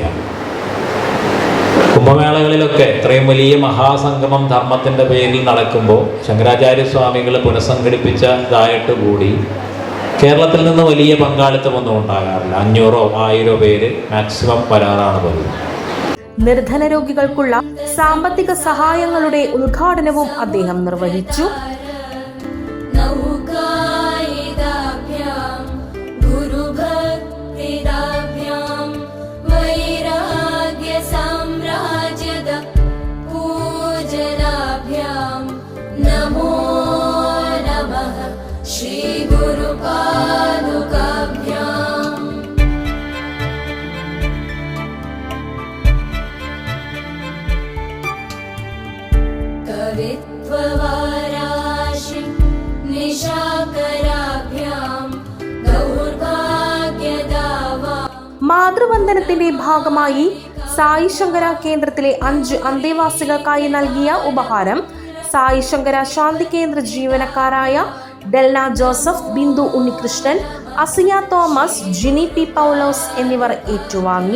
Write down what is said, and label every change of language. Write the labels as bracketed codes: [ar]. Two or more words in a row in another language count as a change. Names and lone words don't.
[ml] കുംഭമേളകളിലൊക്കെ ഇത്രയും വലിയ മഹാസംഗമം ധർമ്മത്തിൻ്റെ പേരിൽ നടക്കുമ്പോൾ ശങ്കരാചാര്യ സ്വാമികൾ പുനഃസംഘടിപ്പിച്ചതായിട്ട് കൂടി കേരളത്തിൽ നിന്ന് വലിയ പങ്കാളിത്തമൊന്നും ഉണ്ടാകാറില്ല. 500-1000 പേര് മാക്സിമം വരാറാണ് പതിവ്. നിർധന രോഗികൾക്കുള്ള സാമ്പത്തിക സഹായങ്ങളുടെ ഉദ്ഘാടനവും അദ്ദേഹം നിർവഹിച്ചു. [sa] नमो नमः श्री गुरुपादुकाभ्याम्। कवित्ववाराशि निशाकराभ्याम् दौर्भाग्यदावा। [ml] മാതൃവന്ദനത്തിന്റെ ഭാഗമായി സായി ശങ്കര കേന്ദ്രത്തിലെ 5 അന്തേവാസികൾക്കായി നൽകിയ ഉപഹാരം സായി ശങ്കര ശാന്തി കേന്ദ്ര ജീവനക്കാരായ ഡെൽന ജോസഫ്, ബിന്ദു ഉണ്ണികൃഷ്ണൻ, അസിയ തോമസ്, ജിനി പി പൗലോസ് എന്നിവർ ഏറ്റുവാങ്ങി.